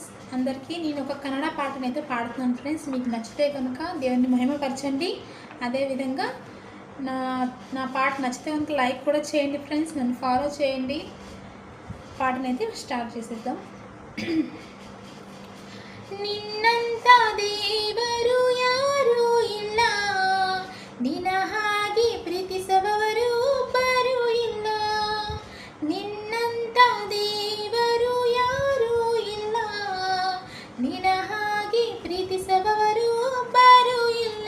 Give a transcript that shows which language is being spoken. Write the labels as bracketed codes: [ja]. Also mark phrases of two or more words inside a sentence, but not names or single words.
[te] అందరికీ నేను ఒక కన్నడ పాటనైతే పాడుతున్నాను ఫ్రెండ్స్. మీకు నచ్చితే కనుక దేవుని మహిమపరచండి. అదేవిధంగా నా పాట నచ్చితే కనుక లైక్ కూడా చేయండి ఫ్రెండ్స్. నన్ను ఫాలో చేయండి. పాటనైతే స్టార్ట్ చేసేద్దాం. [kn] ನಿನ್ನಂತ ದೇವರು ಯಾರೂ ಇಲ್ಲ, ನಿನ್ನ ಹಾಗೆ ಪ್ರೀತಿಸುವವರು ಒಬ್ಬರೂ ಇಲ್ಲ. ನಿನ್ನಂತ ದೇವರು ಯಾರೂ ಇಲ್ಲ, ನಿನ್ನ ಹಾಗೆ ಪ್ರೀತಿಸುವವರು ಒಬ್ಬರೂ ಇಲ್ಲ.